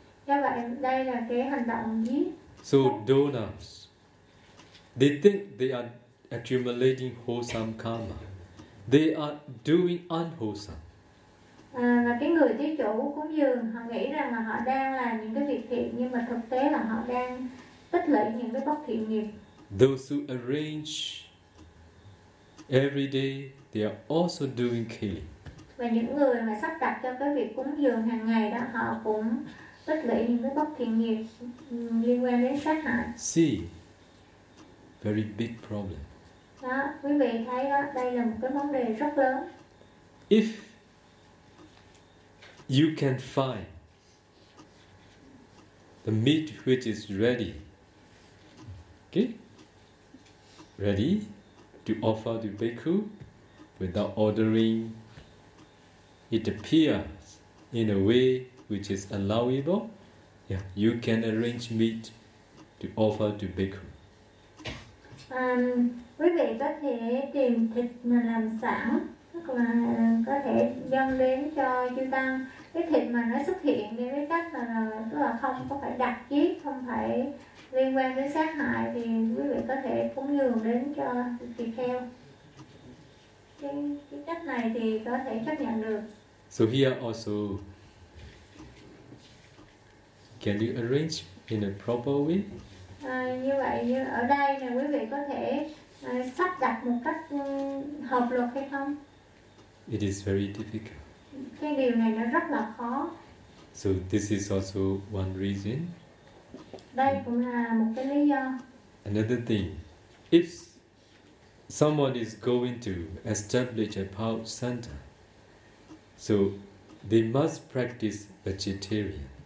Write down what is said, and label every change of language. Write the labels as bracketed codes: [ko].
[vi] Do vậy đây là cái hành động giết. [en] So donors, they think they are accumulating wholesome karma. They are doing unwholesome. [vi] Và cái người thí chủ cúng dường họ nghĩ rằng là họ đang làm những cái việc thiện, nhưng mà thực tế là họ đang tích lũy những cái bất thiện nghiệp. [en] Those who arrange every day, they are also doing killing. [vi] Và những người mà sắp đặt cho cái việc cúng dường hàng ngày đó, họ cũng tích lũy những cái bất thiện nghiệp liên quan đến sát hại. [en] See, very big problem. [vi] Đó, quý vị thấy đó, đây là một cái vấn đề rất lớn. [en] If you can find the meat which is ready, okay, ready to offer to bhikkhu without ordering, it appears in a way which is allowable, yeah, you can arrange meat to offer to bhikkhu. [vi] Quý vị có thể tìm thịt mà làm sẵn, tức là có thể dâng đến cho chư tăng cái thịt mà nó xuất hiện đi với cách mà tức là không có phải đặt giết, không phải liên quan đến sát hại, thì quý vị có thể cúng dường đến cho tỳ kheo. Cái cách này thì có thể chấp nhận được. [en] So here also, can you arrange in a proper way? [vi] Như vậy như ở đây nè, quý vị có thể sắp đặt một cách hợp luật hay không? [en] It is very difficult. [vi] Cái điều này nó rất là khó. [en] So this is also one reason. [vi] Đây cũng là một cái lý do. [en] Another thing, if someone is going to establish a power center, so they must practice vegetarian.